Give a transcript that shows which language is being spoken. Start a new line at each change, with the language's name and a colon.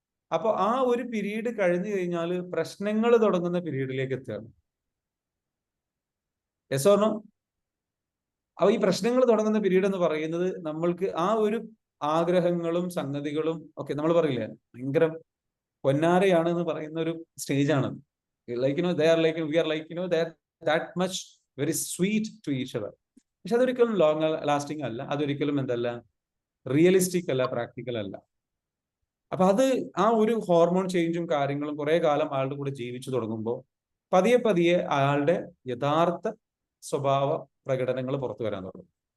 Malayalam: അപ്പൊ ആ ഒരു പീരീഡ് കഴിഞ്ഞു കഴിഞ്ഞാൽ പ്രശ്നങ്ങൾ തുടങ്ങുന്ന പീരീഡിലേക്ക് എത്തുകയാണ്. Yes or no? അപ്പൊ ഈ പ്രശ്നങ്ങൾ തുടങ്ങുന്ന പീരീഡ് എന്ന് പറയുന്നത് നമ്മൾക്ക് ആ ഒരു ആഗ്രഹങ്ങളും സംഗതികളും ഒക്കെ നമ്മൾ പറയില്ലേ ഭയങ്കര പൊന്നാരയാണ് എന്ന് പറയുന്ന ഒരു സ്റ്റേജാണ്.
English: they are like, we are like, that much very sweet to each other.
Malayalam: പക്ഷെ അതൊരിക്കലും ലോങ് ലാസ്റ്റിംഗ് അല്ല, അതൊരിക്കലും എന്തല്ല, റിയലിസ്റ്റിക് അല്ല, പ്രാക്ടിക്കൽ അല്ല. അപ്പൊ ആ ഒരു ഹോർമോൺ ചേഞ്ചും കാര്യങ്ങളും കുറെ കാലം ആളുടെ കൂടെ ജീവിച്ചു തുടങ്ങുമ്പോൾ പതിയെ അയാളുടെ യഥാർത്ഥ സ്വഭാവ പ്രകടനങ്ങൾ പുറത്തു വരാൻ തുടങ്ങും.